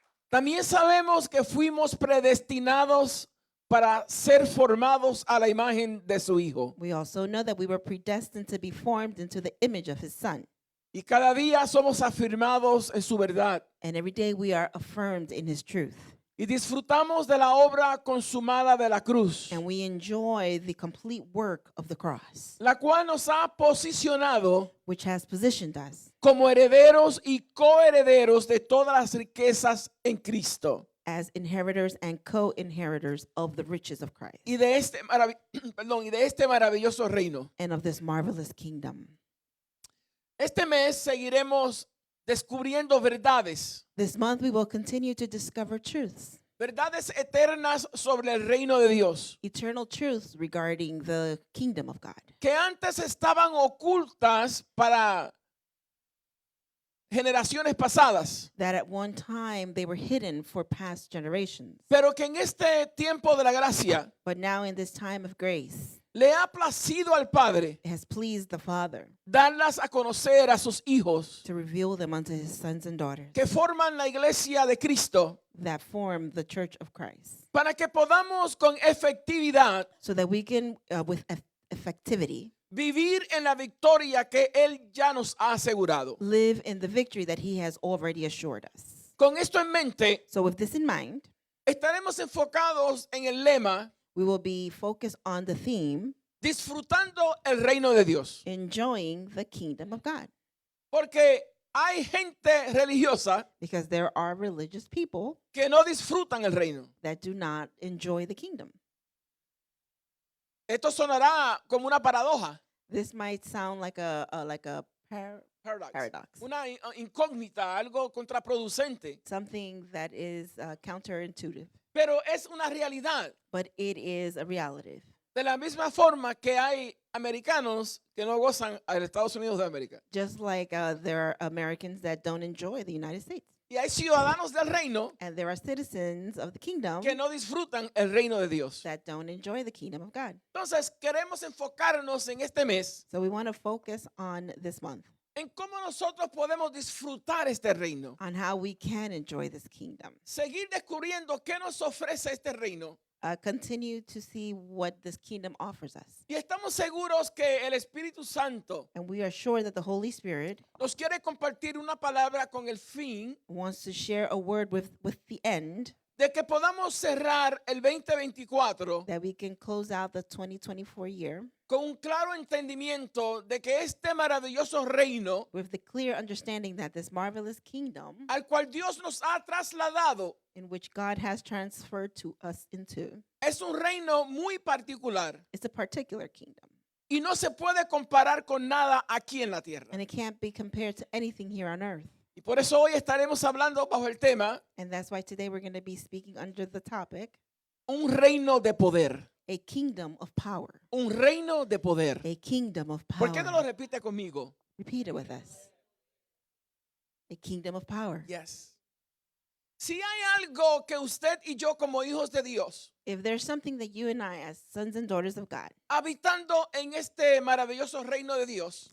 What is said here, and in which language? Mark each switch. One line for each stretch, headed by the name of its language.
Spanish: También sabemos que fuimos predestinados para ser formados a la imagen de su Hijo.
English: We also know that we were predestined to be formed into the image of His Son.
Spanish: Y cada día somos afirmados en su verdad.
English: And every day we are affirmed in His truth.
Spanish: Y disfrutamos de la obra consumada de la cruz,
English: And we enjoy the complete work of the cross,
Spanish: la cual nos ha posicionado
English: which has positioned us
Spanish: como herederos y coherederos de todas las riquezas en Cristo.
English: as inheritors and co-inheritors of the riches of Christ
Spanish: Y de este, y de este maravilloso reino.
English: and of this marvelous kingdom.
Spanish: Este mes seguiremos descubriendo verdades.
English: This month we will continue to discover truths,
Spanish: Verdades eternas sobre el reino de Dios,
English: eternal truths regarding the kingdom of God,
Spanish: que antes estaban ocultas para generaciones pasadas,
English: that at one time they were hidden for past generations.
Spanish: pero que en este tiempo de la gracia
English: But now in this time of grace,
Spanish: le ha placido al Padre
English: it has pleased the Father
Spanish: darlas a conocer a sus hijos
English: to reveal them unto His sons and daughters
Spanish: que forman la iglesia de Cristo,
English: that form the church of Christ,
Spanish: para que podamos con efectividad
English: so that we can, with effectivity,
Spanish: vivir en la victoria que Él ya nos ha asegurado.
English: live in the victory that He has already assured us.
Spanish: Con esto en mente,
English: So with this in mind,
Spanish: estaremos enfocados en el lema
English: we will be focused on the theme,
Spanish: disfrutando el reino de Dios.
English: enjoying the kingdom of God.
Spanish: Porque hay gente religiosa
English: Because there are religious people
Spanish: que no disfrutan el reino.
English: that do not enjoy the kingdom.
Spanish: Esto sonará como una paradoja,
English: This might sound like a paradox.
Spanish: una incógnita, algo contraproducente,
English: Something that is counterintuitive,
Spanish: pero es una realidad.
English: but it is a reality.
Spanish: De la misma forma que hay americanos que no gozan a los Estados Unidos de América.
English: Just like there are Americans that don't enjoy the United States.
Spanish: Y hay ciudadanos del reino
English: And there are citizens of the kingdom
Spanish: que no disfrutan el reino de Dios.
English: that don't enjoy the kingdom of God.
Spanish: Entonces, queremos enfocarnos en este mes
English: So we want to focus on this month,
Spanish: en cómo nosotros podemos disfrutar este reino.
English: on how we can enjoy this kingdom.
Spanish: Seguir descubriendo qué nos ofrece este reino.
English: Continue to see what this kingdom offers us.
Spanish: Y estamos seguros que el Espíritu Santo
English: And we are sure that the Holy Spirit
Spanish: nos quiere compartir una palabra con el fin
English: wants to share a word with the end
Spanish: de que podamos cerrar el 2024
English: that we can close out the 2024 year
Spanish: con un claro entendimiento de que este maravilloso reino
English: with the clear understanding that this marvelous kingdom
Spanish: al cual Dios nos ha trasladado
English: in which God has transferred to us into
Spanish: es un reino muy particular
English: is a particular kingdom.
Spanish: y no se puede comparar con nada aquí en la tierra.
English: And it can't be compared to anything here on earth.
Spanish: Y por eso hoy estaremos hablando bajo el tema
English: And that's why today we're going to be speaking under the topic,
Spanish: un reino de poder.
English: a kingdom of power.
Spanish: Un reino de poder.
English: A kingdom of
Spanish: ¿Por qué no lo
English: power.
Spanish: repite conmigo?
English: Repeat it with us. A kingdom of power. Yes.
Spanish: Si hay algo que usted y yo como hijos de Dios,
English: If there's something that you and I, as sons and daughters of God,
Spanish: habitando en este maravilloso reino de Dios,